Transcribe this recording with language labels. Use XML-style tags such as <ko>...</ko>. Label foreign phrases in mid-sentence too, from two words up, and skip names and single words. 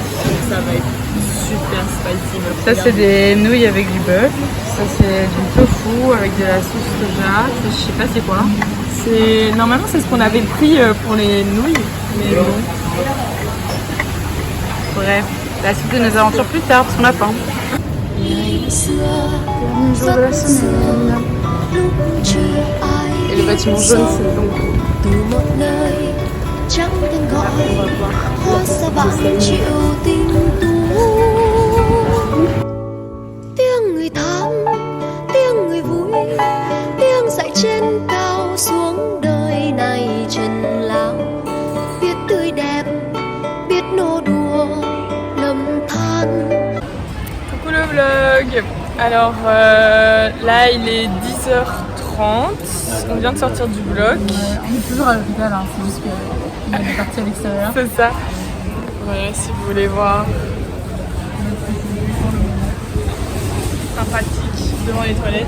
<fr>ça va être super spicy. meuf. Ça, c'est des nouilles avec du bœuf. Ça, c'est du tofu avec de la sauce soja. Ça, je sais pas c'est quoi. Normalement c'est ce qu'on avait pris pour les nouilles. Mais bon. Bref, la suite de nos aventures plus tard parce qu'on a faim.</fr> <vi>ngày xưa</vi> <fr>Dernier jour de la semaine.</fr> <vi>lúc chưa ai</vi> <fr>Et le bâtiment jaune,</fr> <vi>biết</vi> <fr>c'est donc</fr> <vi>từ một nơi chẳng tên gọi hóa ra vạn triệu tinh tú tiếng người than tiếng người vui tiếng dậy trên cao xuống đời này trần lao biết tươi đẹp biết nô đùa lầm than.</vi> <fr>Coucou le vlog. Alors là il est 10h30. On vient de sortir du bloc. on est toujours à l'hôpital, hein. C'est juste qu'on est parti à l'extérieur. C'est ça. Voilà, si vous voulez voir. Sympathique devant les toilettes.</fr>